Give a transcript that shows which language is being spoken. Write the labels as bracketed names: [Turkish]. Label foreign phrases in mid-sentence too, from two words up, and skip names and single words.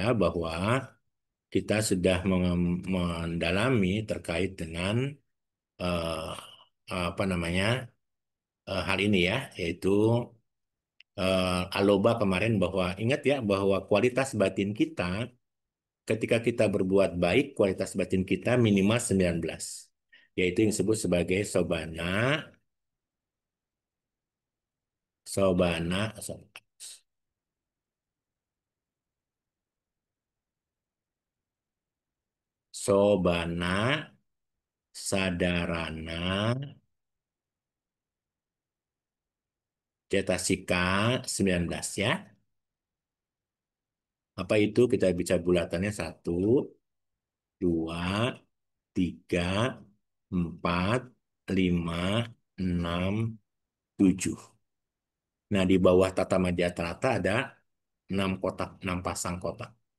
[Indonesian] bahwa kita sudah mendalami terkait dengan eh, apa namanya hal ini ya, yaitu aloba kemarin bahwa ingat ya bahwa kualitas batin kita ketika kita berbuat baik, kualitas batin kita minimal 19, yaitu yang disebut sebagai [Pali] sobana, sobana, sobana, sadarana, cetasika [Indonesian] 19 ya. Apa itu? Kita bisa bulatannya 1, 2, 3, 4, 5, 6, 7. Nah, di bawah tata Madya Trata ada 6 kotak, 6 pasang kotak.